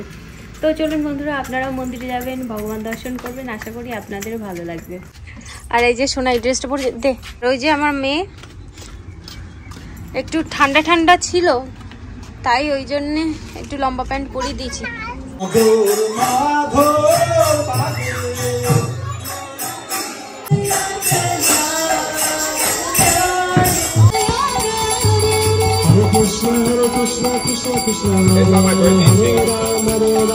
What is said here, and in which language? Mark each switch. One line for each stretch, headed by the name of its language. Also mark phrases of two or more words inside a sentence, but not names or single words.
Bangla: তো চলুন বন্ধুরা, আপনারাও মন্দিরে যাবেন, ভগবান দর্শন করবেন, আশা করি আপনাদেরও ভালো লাগবে। আর এই যে সোনা এই ড্রেসটা পরে দে, ওই যে আমার মেয়ে একটু ঠান্ডা ঠান্ডা ছিল, তাই ওই জন্যে একটু লম্বা প্যান্ট পরিয়ে দিয়েছি।
Sanskrit: Krishna Krishna Krishna Hare Ram Hare Ram Hare